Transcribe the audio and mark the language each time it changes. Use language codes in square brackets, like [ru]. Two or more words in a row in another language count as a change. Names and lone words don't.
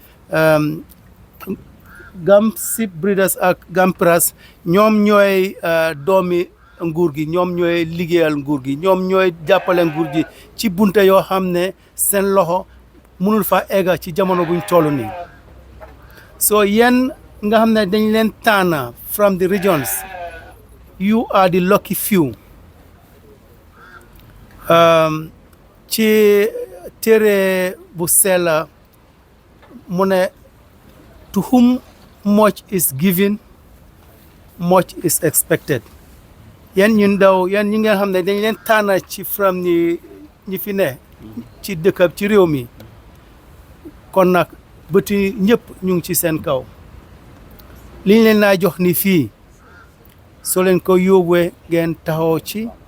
[wo] Sheep Breeders ak GAMPRAS ñoom ñooy doomi nguur gi ñoom ñooy liggéeyal nguur gi ñoom ñooy jàppale nguur gi ci bunte yoo xam ne seen loxo mënul fa egga ci jamono buñ toll nii so yéen nga xam ne dañ leen tànn [en] from the regions you are the lucky few [wo] ci téere bu sell mu ne [en] to whom much is given much is expected [wo] yéen ñu ndaw yéen ñi nga xam ne dañ leen tànn ci from ni ñi fi ne ci dëkk ci réew mi kon nag bëti ñëpp ñu ngi ci seen kaw liñ leen naa jox ni fii soo leen ko yóbbee ngeen taxaw ci